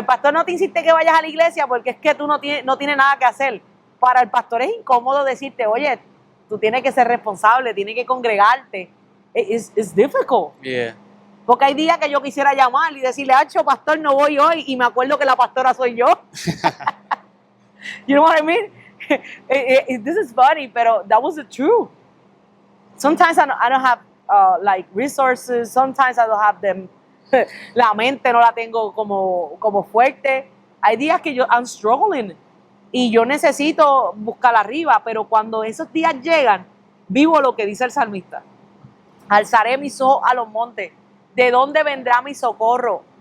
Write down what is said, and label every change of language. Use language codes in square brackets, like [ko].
[es] El pastor no te insiste que vayas a la iglesia porque es que tú no tienes nada que hacer. Para el pastor es incómodo decirte, oye, tú tienes que ser responsable, tienes que congregarte. [en] It's difficult. Yeah. [es] Porque hay días que yo quisiera llamar y decirle, Acho, pastor, no voy hoy, y me acuerdo que la pastora soy yo. [en] You know what I mean? This is funny, pero that was the truth. Sometimes I don't have like resources, sometimes I don't have them. [es] La mente no la tengo como fuerte. Hay días que [en] I'm struggling [es] y yo necesito buscar arriba, pero cuando esos días llegan, vivo lo que dice el salmista. Alzaré mis ojos a los montes. ¿De dónde vendrá mi socorro?